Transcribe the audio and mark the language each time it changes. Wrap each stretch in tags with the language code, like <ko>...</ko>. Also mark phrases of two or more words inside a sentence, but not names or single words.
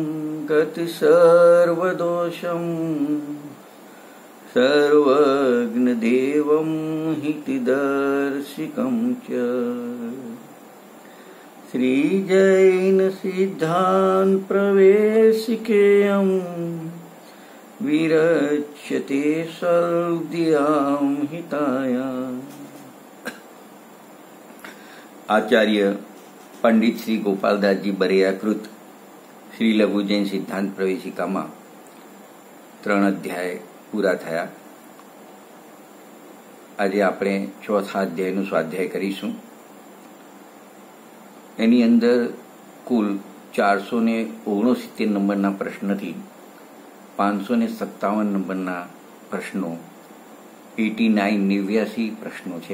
<sa>गतिसर्वदोषं सर्वज्ञदेवं हितदर्शिकं च श्रीजैनसिद्धान्तप्रवेशिकेयं विरच्यते सर्वदियां हिताया।</sa> <gu>आचार्य पंडित श्री गोपालदास जी बरियाकृत श्री लघु जैन सिद्धांत प्रवेशिकाમાં 3 અધ્યાય પૂરા થયા। આજે આપણે ચોથા અધ્યાયનું સ્વાધ્યાય કરીશું। એની અંદર કુલ 469 નંબરના પ્રશ્નથી 557 નંબરના પ્રશ્નો 89 પ્રશ્નો છે।</gu>